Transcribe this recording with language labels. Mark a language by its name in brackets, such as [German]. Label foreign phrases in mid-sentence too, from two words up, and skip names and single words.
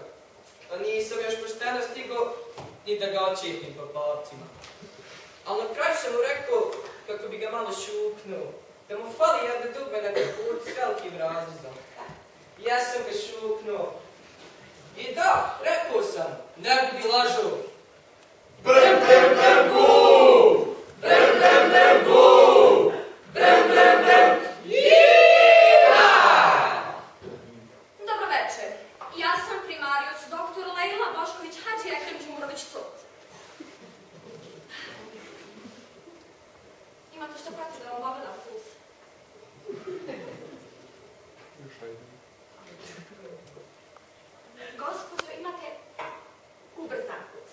[Bosnian] A nisam još pošteno stigao ni da ga očipim po palcima. Ali na kraju sam mu rekao kako bi ga malo šuknuo, da mu fali jedna dugme na kaput s velikim razlizom. Ja sam ga šuknuo. I da, rekao sam, ne budi lažo. Brem, brem, brem, gu! Brem, brem, brem, gu! Brem, brem, brem, jira! Dobro večer. Ja sam primarius dr. Lejla Bošković Hadži Ekrem Đumurović-Curc. Imate što prati da vam pogledam puls? Gospođo, imate ubrzan puls.